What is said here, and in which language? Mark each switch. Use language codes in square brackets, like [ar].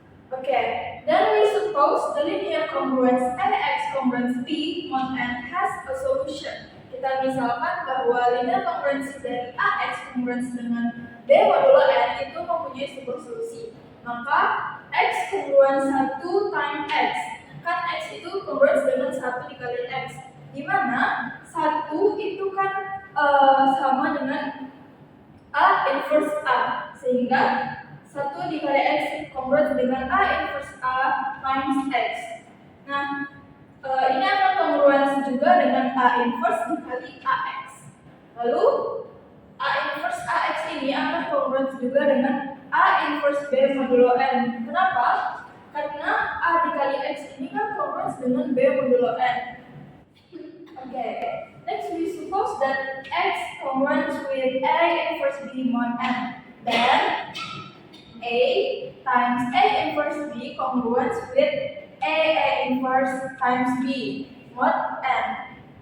[en] Okay, then we suppose the linear congruence AX congruence B mod N has a solution. [id] Kita misalkan bahwa linear kongruensi dari AX congruence dengan B modulo N itu mempunyai sebuah solusi. [en] Maka X congruence 1 times X. [id] Kan X itu congruence dengan 1 dikali X. Dimana 1 itu kan sama dengan A inverse A. Sehingga 1 dikali X congruence dengan A inverse A times X. Nah, ini akan congruence juga dengan A inverse dikali AX. Lalu A inverse AX ini akan kongruens juga dengan A inverse B modulo N. Kenapa? Karena A dikali X ini kan kongruens dengan B modulo N. [en] Okay. Next, we suppose that X congruens with A inverse B mod N. Then A times A inverse B congruens with A inverse times B mod N.